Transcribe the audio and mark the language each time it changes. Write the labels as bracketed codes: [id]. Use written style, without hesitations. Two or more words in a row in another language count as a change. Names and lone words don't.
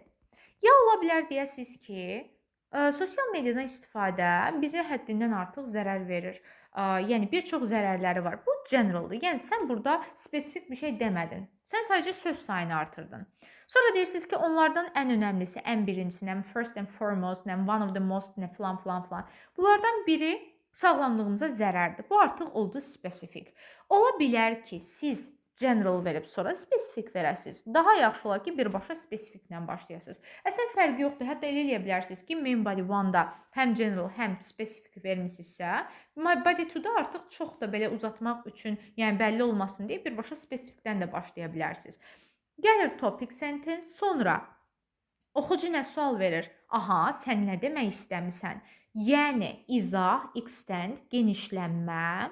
[az] Ya ola bilər deyəsiniz ki, sosial mediadan istifadə bizə həddindən artıq zərər verir. Yəni, bir çox zərərləri var. Bu generaldır. Yəni, sən burada spesifik bir şey demədin. Sən sadəcə söz sayını artırdın. Sonra deyirsiniz ki, onlardan ən önəmlisi, ən birincisi, [en] first and foremost, one of the most, [az] filan, filan, filan. Bunlardan biri sağlamlığımıza zərərdir. Bu artıq oldu spesifik. Ola bilər ki, siz general verib sonra spesifik verəsiniz. Daha yaxşı olar ki, birbaşa spesifiklə başlayasınız. Əslən fərqi yoxdur. Hətta elə eləyə bilərsiniz ki, [en] main body [az] 1-da həm general, həm spesifik vermisinizsə, [en] my body [az] 2-da artıq çox da belə uzatmaq üçün, yəni bəlli olmasın deyə birbaşa spesifikdən də başlaya bilərsiniz. Gəlir topic sentence, sonra oxucu nə sual verir? Aha, sən nə demək istəmisən? Yəni, izah, extend, genişlənmə.